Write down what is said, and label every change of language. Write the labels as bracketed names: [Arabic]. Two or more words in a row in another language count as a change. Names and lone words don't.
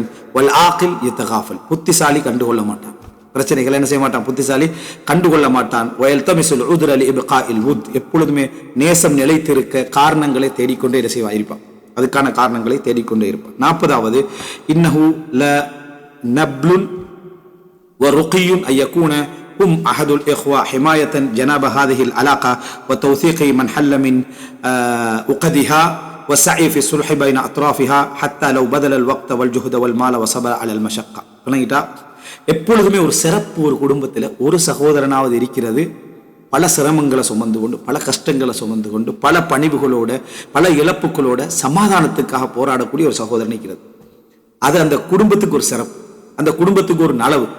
[Arabic] والعاقل يتغافل, [Tamil] புத்திசாலி கண்டுகொள்ள மாட்டான் பிரச்சனைகளை, என்ன செய்ய மாட்டான், புத்திசாலி கண்டுகொள்ள மாட்டான். [Arabic] ويلتمس العذر لإبقاء الود, [Tamil] எப்பொழுதுமே நேசம் நிலைத்திருக்க காரணங்களை தேடிக்கொண்டே என்ன செய்வா இருப்பான், அதுக்கான காரணங்களை தேடிக்கொண்டே இருப்பான். [Arabic] 40வது إنه لنبل ورقي أن يكون هم أحد الإخوة حماية جناب هذه العلاقة وتوثيق من حل من عقدها والسعي في الصلح بين أطرافها حتى لو بذل الوقت والجهد والمال وصبر على المشقة. [Tamil] எப்பொழுதுமே ஒரு சிறப்பு ஒரு குடும்பத்தில் ஒரு சகோதரனாவது இருக்கிறது, பல சிரமங்களை சுமந்து கொண்டு, பல கஷ்டங்களை சுமந்து கொண்டு, பல பணிவுகளோட, பல இழப்புகளோட சமாதானத்துக்காக போராடக்கூடிய ஒரு சகோதரன் இருக்கிறது. அது அந்த குடும்பத்துக்கு ஒரு சிறப்பு, அந்த குடும்பத்துக்கு ஒரு நலவு.